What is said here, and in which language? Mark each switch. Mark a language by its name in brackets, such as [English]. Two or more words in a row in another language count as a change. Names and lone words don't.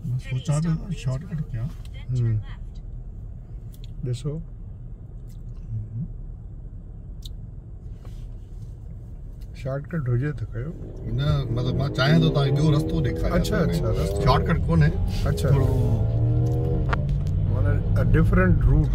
[Urdu] سوچا تو شارٹ کٹ کیا [Sindhi] ॾिसो शॉर्टकट हुजे त कयो न मतलब मां चाहियां तो तव्हांखे ॿियो रस्तो ॾेखारियां अच्छा रस्तो शॉर्टकट कोन्हे अच्छा थोरो [English] माना a different route